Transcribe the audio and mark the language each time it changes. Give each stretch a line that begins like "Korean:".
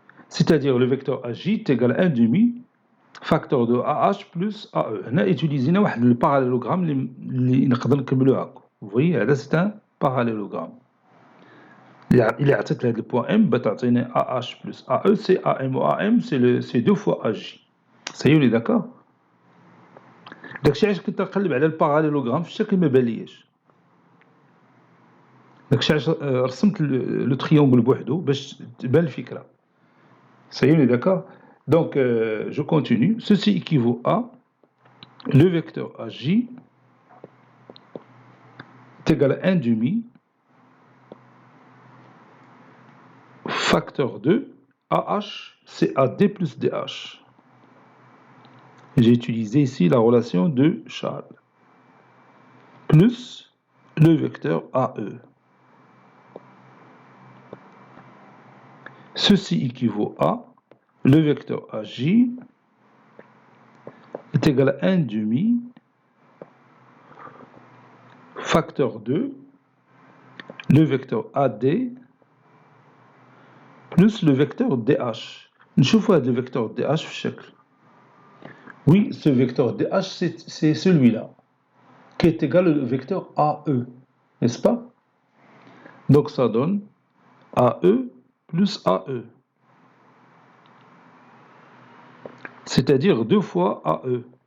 French: C'est-à-dire le vecteur AJ est égal à 1 demi facteur de AH plus AE. On a utilisé le parallélogramme
Arabic: اللي نقدر نكملوه هاكا.
French: Vous voyez, là c'est un parallélogramme. Il est à tête le point M,
Arabic: بتعطيني
French: AH plus AE, c'est AM ou AM, c'est 2 fois AJ. Ça y est, on est d'accord.
Arabic: داكشي علاش كنت نقلب على الباراليلوغرام في الشكل ما بالياش. داكشي علاش رسمت لو تريونغل بوحدو باش تبان الفكره.
French: Ça y est, on est d'accord. Donc je continue. Ceci équivaut à le vecteur AJ est égal à 1 demi facteur de AH, c'est AD plus DH. J'ai utilisé ici la relation de Charles plus le vecteur AE. Ceci équivaut à le vecteur AJ est égal à 1 demi facteur de le vecteur AD plus le vecteur DH.
Arabic: نشوفوا هذا
French: le vecteur DH
Arabic: في الشكل.
French: Oui, ce vecteur DH, c'est celui-là, qui est égal au vecteur AE, n'est-ce pas? Donc ça donne AE plus AE, c'est-à-dire 2 fois AE.